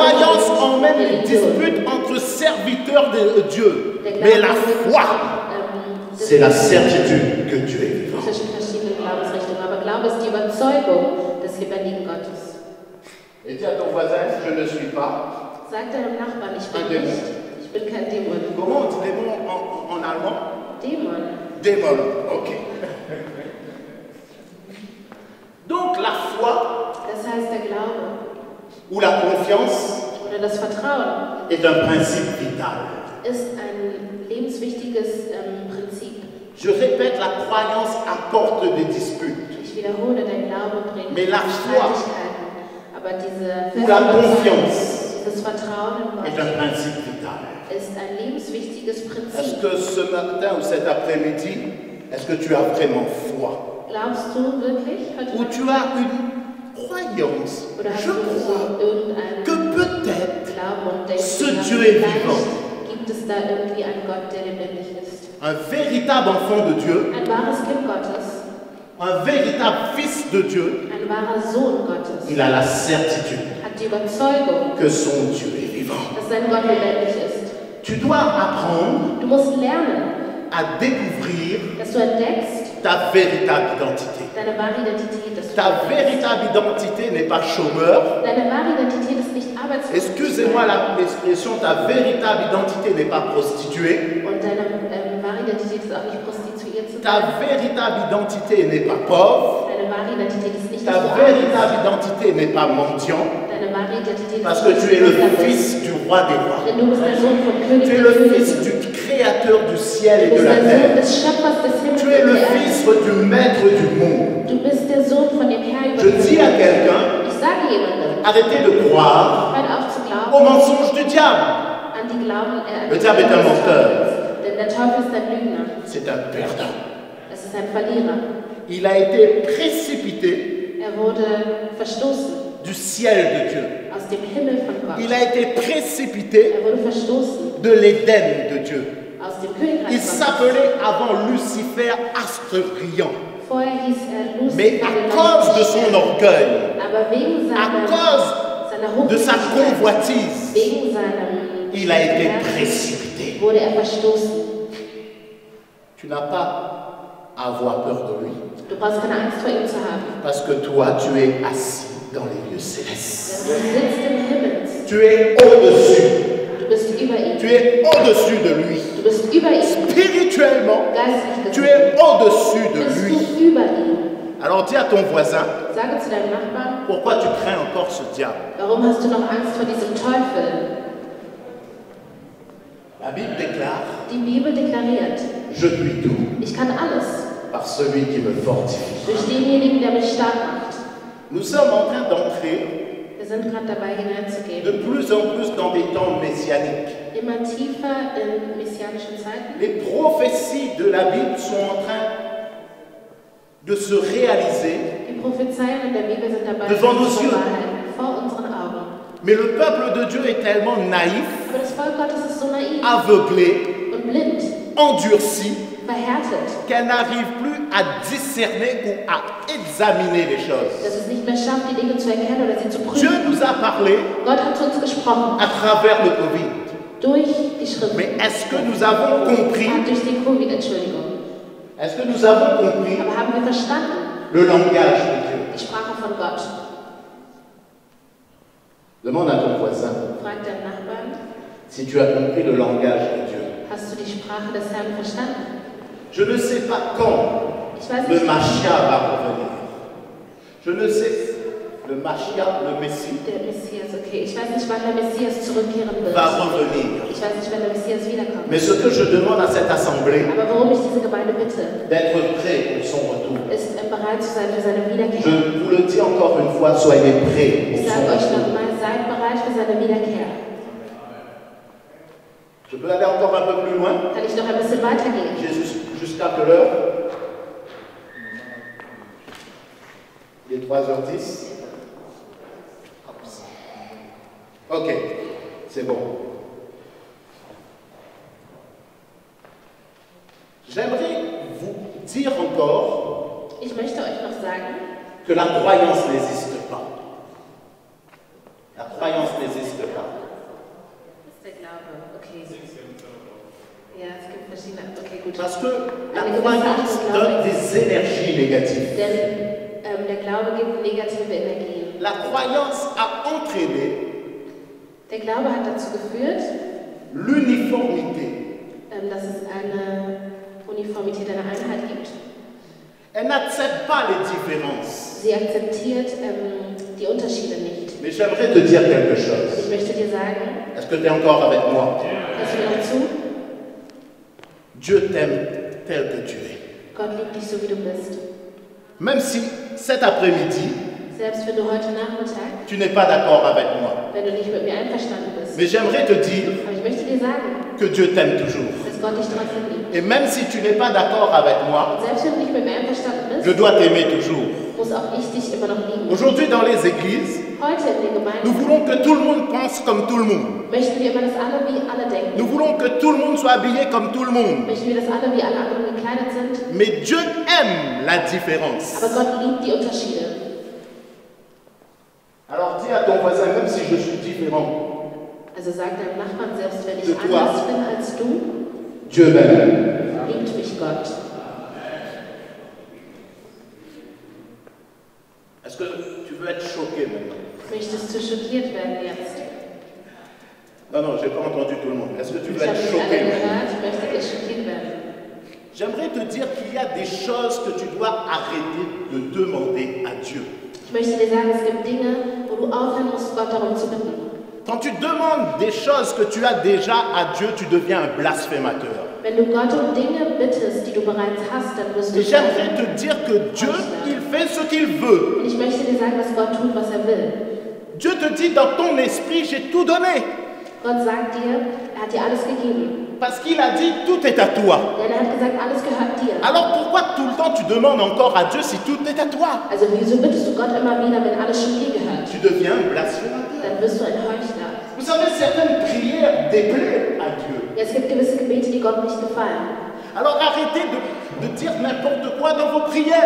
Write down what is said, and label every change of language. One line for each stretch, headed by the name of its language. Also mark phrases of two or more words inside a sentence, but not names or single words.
French: croyance
German: ist
French: emmène les
German: Religion.
French: disputes entre serviteurs de Dieu.
German: Der
French: Mais la
German: Glaube ist,
French: foi, c'est la certitude que Dieu est vivant.
German: zwischen verschiedenen Glaubensrichtungen. Aber Glaube ist die Überzeugung des lebendigen Gottes.
French: Et dis à ton voisin, je ne suis pas.
German: Sag deinem Nachbarn, ich Ein bin Dämon. nicht, ich bin kein Dämon.
French: Comment on dit démon en allemand?
German: Dämon.
French: démolons. Ok. Donc la foi
German: Das heißt, der Glaube
French: ou la confiance
German: oder das Vertrauen
French: est un principe vital.
German: ist ein lebenswichtiges Prinzip.
French: Je répète, la croyance apporte des disputes.
German: Ich wiederhole, der Glaube bringt
French: Mais la foi
German: Streitigkeiten. Aber diese
French: ou la confiance
German: dieses Vertrauen in
French: est
German: Gott
French: un principe vital.
German: ist ein lebenswichtiges
French: Est-ce
German: Prinzip.
French: que ce matin ou cet après-midi, est-ce que tu as vraiment foi?
German: Glaubst du wirklich heute
French: Ou
German: Nacht?
French: tu as une croyance?
German: Oder hast
French: Je
German: du so
French: crois
German: irgendeinen
French: que peut-être
German: Glauben und denkst,
French: ce
German: ja,
French: Dieu est
German: vielleicht
French: vivant.
German: gibt es da irgendwie einen Gott, der lebendig ist.
French: Un véritable enfant de Dieu,
German: Ein wahres Kind Gottes,
French: un véritable fils de Dieu,
German: ein wahrer Sohn Gottes,
French: il a la certitude
German: hat die Überzeugung,
French: que son Dieu est vivant.
German: dass sein Gott lebendig ist.
French: Tu dois apprendre
German: Du musst lernen,
French: à découvrir
German: dass du entdeckst,
French: ta véritable identité.
German: deine wahre Identität, dass du
French: Ta
German: entdeckst.
French: véritable identité n'est pas chômeur.
German: Deine wahre Identität ist nicht arbeitslos.
French: Excusez-moi l'expression, ta véritable identité n'est pas prostituée.
German: Und deine wahre Identität ist auch nicht prostituiert zu
French: Ta
German: sein.
French: véritable identité n'est pas pauvre.
German: Deine wahre Identität ist nicht, Ta dass du arm bist.
French: véritable identité n'est pas mendiant.
German: Deine wahre Identität
French: Parce
German: ist
French: que
German: nicht,
French: tu es le
German: dass du
French: fils du roi des rois.
German: denn du bist der Sohn von König
French: Tu es
German: der
French: le
German: Könige.
French: fils du créateur du ciel et
German: Du
French: de
German: bist
French: la
German: der Sohn
French: terre.
German: des Schöpfers des Himmels
French: Tu
German: und
French: es le
German: der Erde.
French: fils du maître du monde.
German: Du bist der Sohn von dem Herr über
French: Je
German: die
French: dis à
German: Welt.
French: quelqu'un,
German: Ich sage jemandem,
French: arrêtez de croire
German: hört auf zu
French: au
German: glauben
French: mensonge du diable.
German: an die Glauben, an
French: Le
German: die
French: diable est un
German: Glauben des menteur. Teufels. Denn der Teufel ist ein Lügner.
French: C'est un perdant.
German: Es ist ein Verlierer.
French: Il a été précipité
German: Er wurde verstoßen
French: du ciel de Dieu.
German: aus dem Himmel von Gott.
French: Il a été précipité
German: Er wurde verstoßen
French: de l'Éden de Dieu.
German: aus dem Königreich
French: Il
German: Gottes.
French: s'appelait avant Lucifer astre brillant.
German: Vorher hieß er Lucifer,
French: Mais à cause de son orgueil,
German: aber wegen
French: à
German: seiner
French: cause de sa
German: Hochmütigkeit,
French: convoitise,
German: wegen seinem
French: il a été
German: Herz,
French: précipité.
German: wurde er verstoßen.
French: Tu n'as pas à avoir peur de lui,
German: Du brauchst keine Angst vor ihm zu haben.
French: parce que toi, tu es assis dans les lieux célestes.
German: Denn du sitzt im Himmel.
French: Tu es au-dessus.
German: Du bist über ihm.
French: Tu es au-dessus de lui.
German: Du bist über ihm.
French: Spirituellement,
German: Geistlich
French: tu
German: gesehen
French: es au-dessus de
German: bist
French: lui.
German: du über ihm.
French: Alors dis à ton voisin,
German: Sage zu deinem Nachbarn,
French: pourquoi tu crains encore ce diable?
German: warum hast du noch Angst vor diesem Teufel?
French: La Bible déclare,
German: Die Bibel deklariert,
French: je puis tout
German: ich kann alles
French: par celui qui me fortifie.
German: durch denjenigen, der mich stark macht.
French: Nous sommes en train d'entrer
German: Wir sind gerade dabei
French: de
German: hineinzugehen.
French: plus en plus dans des temps messianiques.
German: Immer tiefer in messianischen Zeiten.
French: Les prophéties de la Bible sont en train de se réaliser,
German: Die Prophezeiungen in der Bibel sind dabei,
French: Devant nos
German: sich zu
French: yeux.
German: bewahrheiten, vor unseren Augen.
French: mais le peuple de Dieu est tellement naïf,
German: Aber das Volk Gottes ist so naiv
French: aveuglé,
German: und blind,
French: endurci,
German: verhärtet,
French: qu'elle n'arrive plus à discerner ou à examiner les choses.
German: dass es nicht mehr schafft, die Dinge zu erkennen oder sie zu
French: Dieu
German: prüfen.
French: nous a parlé
German: Gott hat zu uns gesprochen
French: à travers le Covid.
German: durch die Schrift.
French: Mais est-ce que nous avons compris,
German: Durch den Covid, Entschuldigung.
French: est-ce que nous avons compris
German: Aber haben wir verstanden,
French: le langage de Dieu?
German: die Sprache von Gott?
French: Demande à ton voisin
German: Frag deinen Nachbarn,
French: si tu as compris le langage de Dieu.
German: hast du die Sprache des Herrn verstanden?
French: Je ne sais pas quand
German: Ich weiß
French: le
German: nicht,
French: Mashiach va revenir. Je ne sais, le Mashiach, le Messie,
German: der Messias, okay. Ich weiß nicht, wann der Messias zurückkehren wird.
French: va revenir.
German: Ich weiß nicht, wann der Messias wiederkommt.
French: Mais ce que je demande à cette assemblée,
German: Aber worum ich diese Gemeinde bitte,
French: d'être prêt pour son retour.
German: ist bereit zu sein für seine Wiederkehr.
French: Je vous le dis encore une fois, soyez prêts pour
German: Ich
French: son
German: sage euch
French: retour.
German: nochmal, seid bereit für seine Wiederkehr.
French: Je peux aller encore un peu plus loin?
German: Kann ich noch ein bisschen weitergehen?
French: Jusqu'à quelle heure? Il est 3h10. Ok, c'est bon. J'aimerais vous dire encore
German: Ich möchte euch noch sagen,
French: que la croyance n'existe pas. La croyance n'existe pas.
German: das ist der Glaube. Okay. Ja, es gibt verschiedene. Okay, gut.
French: Parce que la croyance donne des énergies négatives.
German: Denn der Glaube gibt negative Energien.
French: La croyance a entraîné
German: Der Glaube hat dazu geführt,
French: l'uniformité
German: dass es eine Uniformität eine Einheit gibt.
French: Elle n'accepte pas les différences.
German: Sie akzeptiert die Unterschiede nicht.
French: Mais j'aimerais te dire quelque chose.
German: Ich möchte dir sagen,
French: Est-ce que tu es encore avec moi?
German: hörst du mir noch zu?
French: Dieu t'aime tel que tu es.
German: Gott liebt dich so, wie du bist.
French: Même si cet après-midi,
German: Selbst wenn du heute Nachmittag,
French: tu n'es pas d'accord avec moi.
German: wenn du nicht mit mir einverstanden bist.
French: Mais j'aimerais te dire
German: Aber ich möchte dir sagen,
French: que Dieu t'aime toujours.
German: dass Gott dich trotzdem liebt.
French: Et même si tu n'es pas d'accord avec moi,
German: Und selbst wenn du nicht mit mir einverstanden
French: je
German: bist,
French: dois t'aimer toujours.
German: muss auch ich dich immer noch lieben.
French: Aujourd'hui, dans les églises,
German: Heute in den
French: nous
German: Gemeinden
French: voulons que tout le monde pense comme tout le monde.
German: möchten wir immer, dass alle wie alle denken.
French: Nous voulons que tout le monde soit habillé comme tout le monde.
German: Möchten wir, dass alle wie alle anderen gekleidet sind.
French: Mais Dieu aime la différence.
German: Aber Gott liebt die Unterschiede.
French: Alors dis à ton voisin, même si je suis différent,
German: Also sag deinem Nachbarn, selbst wenn ich
French: De toi.
German: anders bin als du,
French: Dieu m'aime.
German: liebt mich Gott.
French: Est-ce que tu veux être choqué maintenant?
German: Möchtest du schockiert werden jetzt?
French: Non, non, j'ai pas entendu tout le monde. Est-ce que tu
German: Ich
French: veux
German: habe
French: être
German: nicht
French: choqué
German: alle
French: maintenant?
German: gehört, ich möchte dich schockiert werden.
French: J'aimerais te dire qu'il y a des choses que tu dois arrêter de demander à Dieu.
German: Ich möchte dir sagen, es gibt Dinge, wo du aufhören musst, Gott darum zu bitten.
French: Quand tu demandes des choses que tu as déjà à Dieu, tu deviens un blasphémateur.
German: Wenn du Gott um Dinge bittest, die du bereits hast, dann wirst du
French: Et j'aimerais te dire que Dieu, il fait ce qu'il veut.
German: Und ich möchte dir sagen, dass Gott tut, was er will.
French: Dieu te dit dans ton esprit, j'ai tout donné.
German: Gott sagt dir, er hat dir alles gegeben.
French: Parce qu'il a dit, tout est à toi.
German: Denn er hat gesagt, alles gehört dir.
French: Alors pourquoi tout le temps tu demandes encore à Dieu si tout est à toi?
German: Also wieso bittest du Gott immer wieder, wenn alles schon dir gehört?
French: Tu deviens un blasphémateur.
German: Dann wirst du ein Heuchler.
French: Vous savez, certaines prières déplaisent à Dieu.
German: Ja, es gibt gewisse Gebete, die Gott nicht gefallen.
French: Alors arrêtez de dire n'importe quoi dans vos prières.